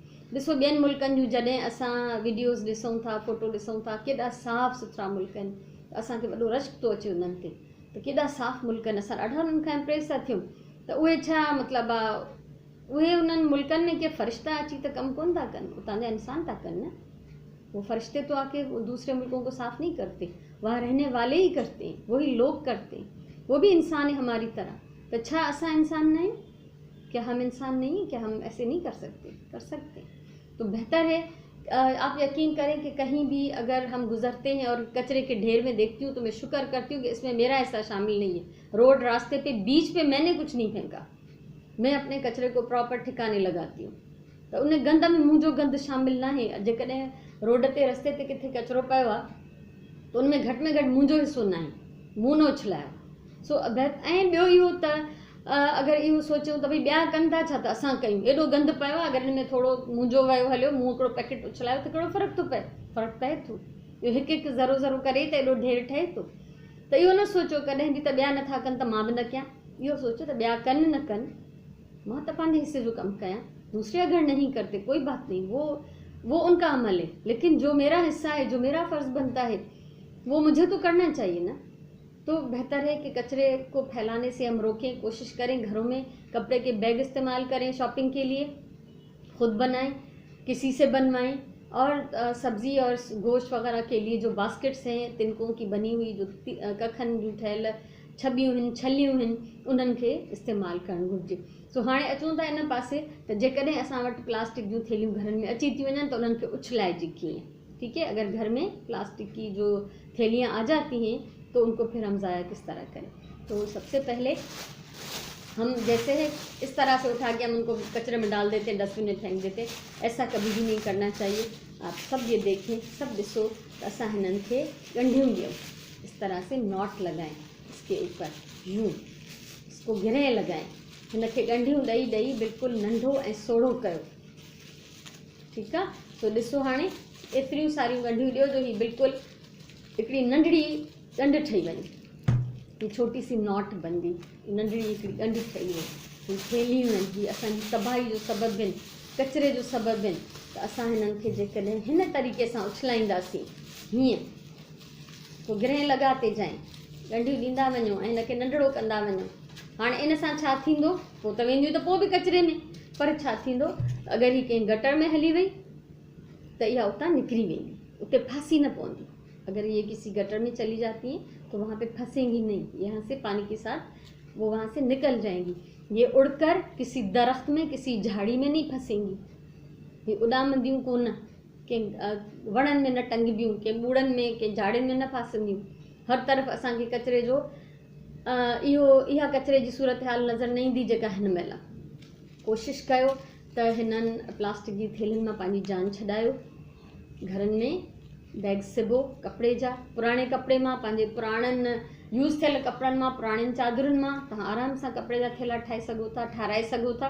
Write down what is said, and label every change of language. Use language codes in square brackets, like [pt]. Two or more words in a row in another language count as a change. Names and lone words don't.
[sd] ॾिसो, ॿियनि मुल्कनि जूं जॾहिं असां वीडियोज़ ॾिसूं था, फ़ोटो ॾिसूं था, केॾा साफ़ु सुथरा मुल्क आहिनि, असांखे वॾो रश्क थो अचे उन्हनि ते, त केॾा साफ़ु मुल्क आहिनि, असां ॾाढा उन्हनि खां इम्प्रेस था थियूं। त उहे छा मतिलबु आहे, उहे उन्हनि मुल्कनि में के फ़रिश्ता अची त कमु कोन था कनि, उतां जा इंसान था कनि न। [ur] وہ فرشتے تو آکے دوسرے ملکوں کو صاف نہیں کرتے، وہاں رہنے والے ہی کرتے ہیں، وہی لوگ کرتے ہیں، وہ بھی انسان ہے ہماری طرح. تو اچھا اسا انسان نہیں، کیا ہم انسان نہیں، کیا ہم ایسے نہیں کر سکتے? کر سکتے ہیں. تو بہتر ہے، آپ یقین کریں کہ کہیں بھی اگر ہم گزرتے ہیں اور کچرے کے ڈھیر میں دیکھتی ہوں تو میں شکر کرتی ہوں کہ اس میں میرا حصہ شامل نہیں ہے. روڈ راستے پے بیچ پے میں نے کچھ نہیں پھینکا، میں اپنے کچرے کو پراپر ٹھکانے لگاتی ہوں، تو ان گند میں منہنجو گند شامل نا ہے. [sd] जेकॾहिं रोड ते रस्ते ते किथे कचरो पियो आहे, तो उनमें घटि में घटि मुंहिंजो हिसो न आहे, मूं न उछलायो। सो ऐं ॿियो इहो त अगरि इहो सोचूं त भई ॿिया कनि था छा त असां कयूं, एॾो गंद पियो आहे, अगरि हिन में थोरो मुंहिंजो वियो हलियो, मूं हिकिड़ो पैकेट उछलायो, त कहिड़ो फ़र्क़ु थो पए? फ़र्क़ु पए थो। इहो हिकु हिकु ज़रो ज़रो करे त एॾो ढेर ठहे थो। त इहो न सोचो कॾहिं बि त ॿिया नथा कनि त मां बि न कयां, इहो सोचो त ॿिया कनि न कनि, मां त पंहिंजे हिस्से जो कमु कयां। [ur] دوسرے اگر نہیں کرتے کوئی بات نہیں، وہ ان کا عمل ہے، لیکن جو میرا حصہ ہے، جو میرا فرض بنتا ہے، وہ مجھے تو کرنا چاہیے نا. تو بہتر ہے کہ کچرے کو پھیلانے سے ہم روکیں، کوشش کریں گھروں میں کپڑے کے بیگ استعمال کریں شاپنگ کے لیے، خود بنائیں، کسی سے بنوائیں، اور سبزی اور گوشت وغیرہ کے لیے جو باسکٹس ہیں تنکوں کی بنی ہوئی, [sd] जो कखन जूं ठहियल छबियूं आहिनि, छलियूं आहिनि, उन्हनि खे इस्तेमालु करणु घुरिजे। सो हाणे अचूं था इन पासे त जेकॾहिं असां वटि प्लास्टिक जूं थेलियूं घरनि में अची थियूं वञनि त उन्हनि खे उछलाइजे कीअं। [ur] ٹھیک ہے. اگر گھر میں پلاسٹک کی جو تھیلیاں آ جاتی ہیں تو ان کو پھر ہم ضائع کس طرح کریں. تو سب سے پہلے ہم جیسے ہے اس طرح سے اٹھا کے ہم ان کو کچرے میں ڈال دیتے، ڈسٹ بن میں پھینک دیتے، ایسا کبھی بھی نہیں کرنا چاہیے. آپ سب یہ دیکھیں, [sd] सब ॾिसो त असां हिननि खे ॻंढियूं ॾियूं, [ur] اس طرح سے ناٹ لگائیں اس کے اوپر، یوں اس کو گرہ لگائیں, [sd] हिन खे ॻंढियूं ॾेई ॾेई बिल्कुलु नंढो ऐं सोढ़ो कयो, ठीकु आहे। तो ॾिसो हाणे एतिरियूं सारियूं ॻंढियूं ॾियो जो ही बिल्कुलु हिकिड़ी नंढड़ी ॻंढि ठही वञे, [ur] یہ چھوٹی سی ناٹ بندی, [sd] नंढड़ी हिकिड़ी ॻंढि ठही वई। ही थैलियूं आहिनि, ही असांजी तबाही जो सबबु आहिनि, कचिरे जो सबबु आहिनि। त असां हिननि खे जेकॾहिं हिन तरीक़े सां उछलाईंदासीं हीअं, पोइ गिरह लॻाते जाएं, ॻंढियूं ॾींदा वञो ऐं हिनखे नंढड़ो कंदा वञो। हाणे इन सां छा थींदो, पोइ त वेंदियूं त पोइ बि कचिरे में, पर छा थींदो, अगरि ही कंहिं गटर में हली वई तो इहा उतां निकिरी वेंदी, उते फांसी न पवंदी। [ur] اگر یہ کسی گٹر میں چلی جاتی ہیں تو وہاں پے پھنسیں گی نہیں، یہاں سے پانی کے ساتھ وہ وہاں سے نکل جائیں گی. یہ اڑ کر کسی درخت میں، کسی جھاڑی میں نہیں پھنسیں گی, [sd] ये उॾामंदियूं कोन, के वणनि में न टंगबियूं, के ॿूड़नि में, के झाड़ियुनि में न फासंदियूं। हर तरफ़ असांखे कचिरे जो इहा कचिरे जी सूरत हाल नज़र न ईंदी जेका हिन महिल। कोशिशि कयो त हिननि प्लास्टिक जी थैलियुनि मां पंहिंजी जान छॾायो। घरनि में बैग सिबो कपिड़े जा, पुराणे कपिड़े मां, पंहिंजे पुराणनि यूज़ थियल कपिड़नि मां, पुराणियुनि चादरुनि मां तव्हां आराम सां कपिड़े जा थैला ठाराए सघो था।